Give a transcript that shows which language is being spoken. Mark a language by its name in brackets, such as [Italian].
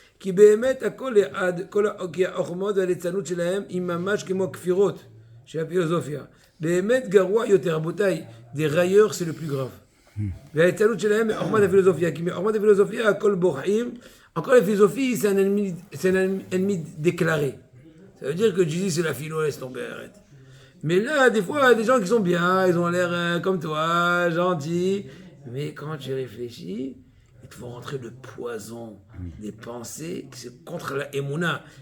[Hebrew] כי באמת הכל כי החוכמות והליצנות שלהם היא ממש כמו כפירות של הפילוסופיה. באמת גרוע יותר, רבותיי, [French] des railleurs c'est le plus grave. [Hebrew] והליצנות שלהם היא חוכמת הפילוסופיה, כי מחוכמת הפילוסופיה הכל בורחים. [French] Encore la philosophie, c'est un ennemi déclaré. Ça veut dire que tu dis c'est la philo, laisse tomber, arrête. Mais là, des fois, il y a des gens qui sont bien, ils ont l'air comme toi, gentils. Mais quand tu réfléchis, ils te font rentrer le poison des pensées qui c'est contre la émouna.